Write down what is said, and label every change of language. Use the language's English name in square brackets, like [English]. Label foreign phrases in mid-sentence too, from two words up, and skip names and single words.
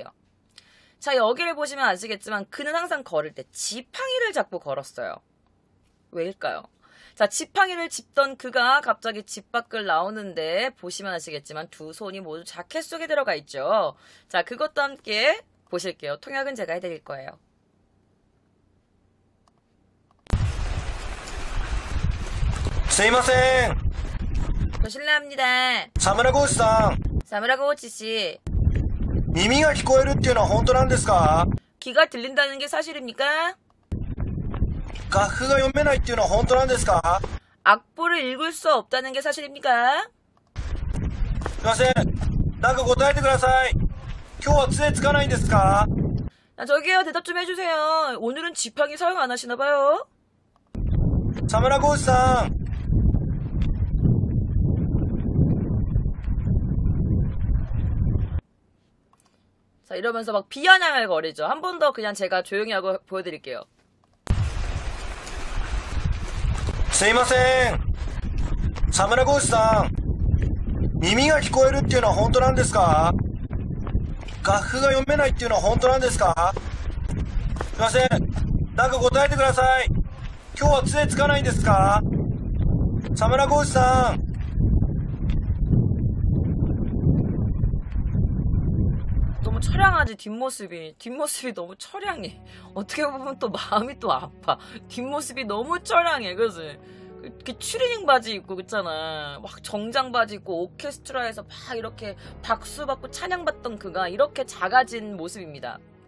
[Korean] 자, 여기를 보시면 아시겠지만 그는 항상 걸을 때 지팡이를 잡고 걸었어요. 왜일까요? 자, 지팡이를 짚던 그가 갑자기 집 밖을 나오는데 보시면 아시겠지만 두 손이 모두 자켓 속에 들어가 있죠. 자, 그것도 함께 보실게요. 통역은 제가 해드릴 거예요. [Japanese] すいません。 [Korean] 실례합니다. [Japanese] サムラゴーチさん。 [Korean] 사무라 고이치 씨, [Japanese] 耳が聞こえるっていうのは本当なんですか？ [Korean] 귀가 들린다는 게 사실입니까? [Japanese] 楽譜が読めないっていうのは本当なんですか？ [Korean] 악보를 읽을 수 없다는 게 사실입니까? [Japanese] すいません。なんか答えてください。今日は杖つかないんですか？ [Korean] 저기요, 대답 좀 해주세요. 오늘은 지팡이 사용 안 하시나 봐요? [Japanese] サムラゴーチさん。 [Korean] 자, 이러면서 막 비아냥을 거리죠. 한 번 더 그냥 제가 조용히 하고 보여드릴게요. [Japanese] すいません。サムラゴーチさん。耳が聞こえるっていうのは本当なんですか？楽譜が読めないっていうのは本当なんですか？すいません。なんか答えてください。今日は杖つかないんですか？サムラゴーチさん。 [Korean] 너무 처량하지, 뒷모습이 너무 처량해. 어떻게 보면 또 마음이 또 아파. 뒷모습이 너무 처량해. 그래서 이렇게 추리닝 바지 입고 그랬잖아. 막 정장 바지 입고 오케스트라에서 막 이렇게 박수 받고 찬양받던 그가 이렇게 작아진 모습입니다.